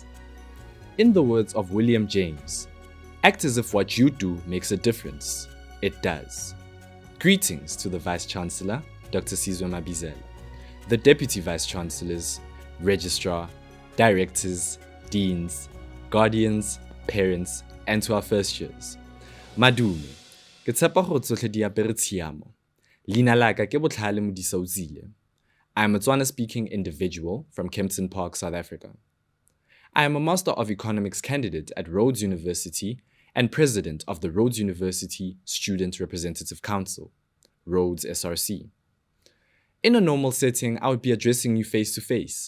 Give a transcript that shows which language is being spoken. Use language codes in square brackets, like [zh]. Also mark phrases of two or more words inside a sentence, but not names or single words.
[en] In the words of William James, act as if what you do makes a difference. It does. Greetings to the Vice-Chancellor, Dr. Sizwe Mabizela, the Deputy Vice-Chancellors, Registrar, Directors, Deans, Guardians, Parents, and to our first years. [tn] Madume, ke tshepa gore tsotlhe di apere tshiamo. Leina la ka ke Botlhale Modisa Utsile. [en] I am a Tswana-speaking individual from Kempton Park, South Africa. I am a Master of Economics candidate at Rhodes University and President of the Rhodes University Student Representative Council, Rhodes SRC. In a normal setting, I would be addressing you face-to-face.